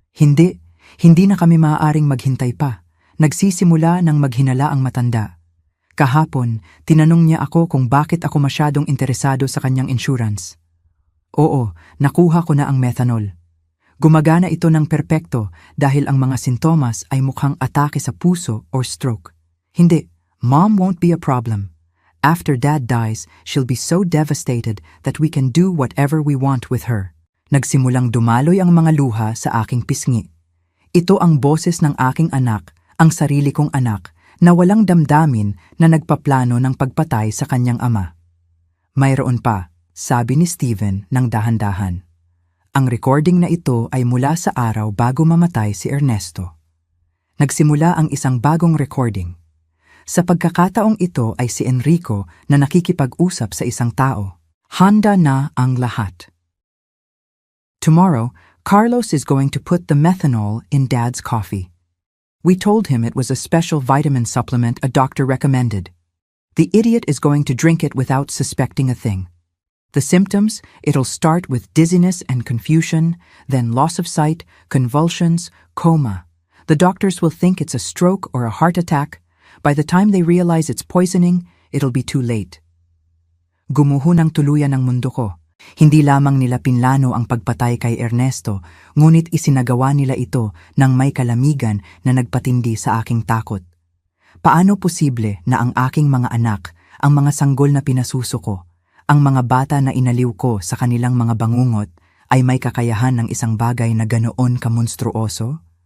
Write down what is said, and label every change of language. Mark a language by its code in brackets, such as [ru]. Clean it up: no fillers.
[tl] Hindi na kami maaaring maghintay pa. Nagsisimula ng maghinala ang matanda. Kahapon, tinanong niya ako kung bakit ako masyadong interesado sa kanyang insurance. Oo, nakuha ko na ang methanol. Gumagana ito ng perpekto dahil ang mga sintomas ay mukhang atake sa puso or stroke. Hindi, [en] Mom won't be a problem. After Dad dies, she'll be so devastated that we can do whatever we want with her. [tl] Nagsimulang dumaloy ang mga luha sa aking pisngi. Ito ang boses ng aking anak, ang sarili kong anak, na walang damdamin na nagpaplano ng pagpatay sa kanyang ama. Mayroon pa, sabi ni Steven ng dahan-dahan. Ang recording na ito ay mula sa araw bago mamatay si Ernesto. Nagsimula ang isang bagong recording. Sa pagkakataong ito ay si Enrico na nakikipag-usap sa isang tao. Handa na ang lahat. [en] Tomorrow, Carlos is going to put the methanol in Dad's coffee. We told him it was a special vitamin supplement a doctor recommended. The idiot is going to drink it without suspecting a thing. The symptoms, it'll start with dizziness and confusion, then loss of sight, convulsions, coma. The doctors will think it's a stroke or a heart attack. By the time they realize it's poisoning, it'll be too late. [tl] Gumuho ng tuluyan ang mundo ko. Hindi lamang nila pinlano ang pagpatay kay Ernesto, ngunit isinagawa nila ito ng may kalamigan na nagpatindi sa aking takot. Paano posible na ang aking mga anak, ang mga sanggol na pinasuso ko, ang mga bata na inaliw ko sa kanilang mga bangungot, ay may kakayahan ng isang bagay na ganoon kamonstruoso?